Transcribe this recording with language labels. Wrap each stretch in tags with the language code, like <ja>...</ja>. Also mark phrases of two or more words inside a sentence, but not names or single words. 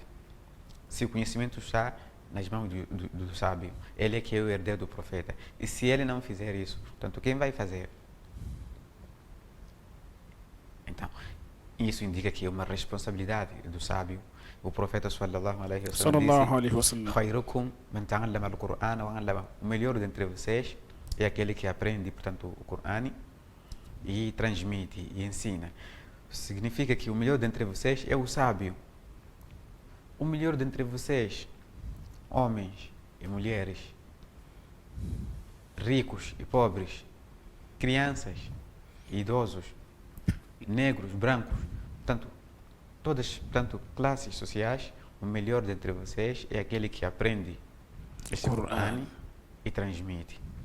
<pt>Se o conhecimento está nas mãos do sábio, ele é que é o herdeiro do profeta. E se ele não fizer isso, portanto, quem vai fazer? Então, isso indica que é uma responsabilidade do sábio. O profeta</pt> <ar>صلى الله عليه وسلم disse: "خيركم من تعلم القرآن وعلم."</ar> <pt>O melhor dentre vocês é aquele que aprende, portanto, o Corão e transmite e ensina. Significa que o melhor dentre vocês é o sábio. O melhor dentre vocês, homens e mulheres, ricos e pobres, crianças, idosos, negros, brancos, portanto, todas, portanto, classes sociais, o melhor dentre vocês é aquele que aprende este Corão e transmite.</pt>